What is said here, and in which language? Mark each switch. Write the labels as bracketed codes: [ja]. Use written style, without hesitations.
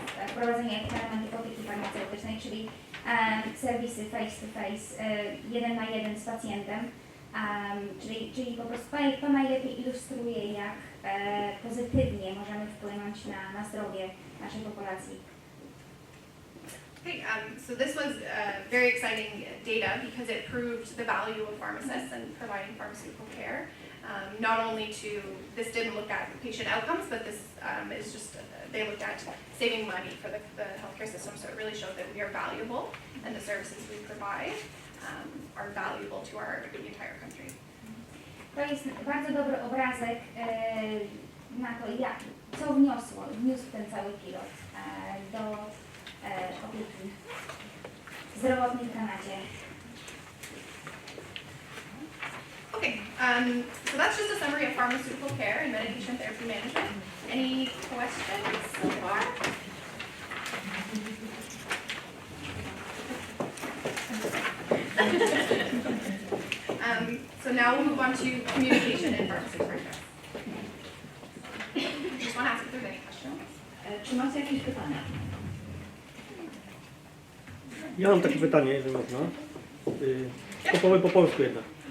[pl] wprowadzeniu elementów opieki farmaceutycznej, czyli serwisy face-to-face, 1 na 1 z pacjentem, czyli po prostu to najlepiej ilustruje, jak pozytywnie możemy wpłynąć na zdrowie naszej populacji. [en] Okay, so this was very exciting data because it proved the value of pharmacists and providing pharmaceutical care. Not only this didn't look at patient outcomes, but this is just, they looked at saving money for the healthcare system, so it really showed that we are valuable and the services we provide are valuable to the entire country. To jest bardzo dobry obrazek na to, co wniósł ten cały pilot do opieki zdrowotnej w Kanadzie. Okay, so that's just a summary of pharmaceutical care and medication therapy management. Any questions so far? So now we'll move on to communication in pharmacy practice. Just want to ask if there's any questions. [pl] Czy macie jakieś pytania? Ja mam takie pytanie, jeżeli można. Powiem po polsku jednak.